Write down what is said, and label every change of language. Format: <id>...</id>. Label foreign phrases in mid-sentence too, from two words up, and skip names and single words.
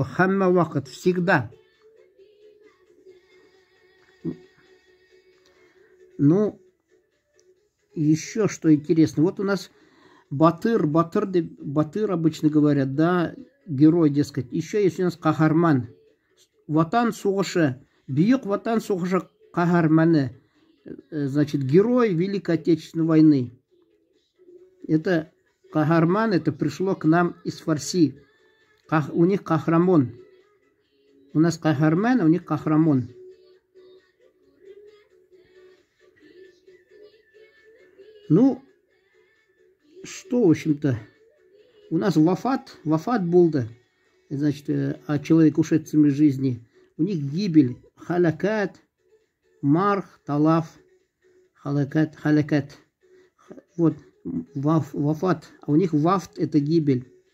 <tt>Хамма вакат,</tt> <ru>всегда. Ну, еще что интересно. Вот у нас батыр обычно говорят, да, герой, дескать. Еще есть у нас кахарман.</ru> <tt>Ватан сугышы. Бьюк ватан сугышы кахарманы.</tt> <ru>Значит, герой Великой Отечественной войны. Это кахарман, это пришло к нам из фарси. У них кахрамон. У нас кахарман, а у них кахрамон. Ну, что, в общем-то, у нас</ru> <tt>вафат булда,</tt> <ru>значит, человек, ушедший из жизни, у них гибель, халакат, марх, талаф, халакат, вот, вафат, а у них вафт это гибель.</ru>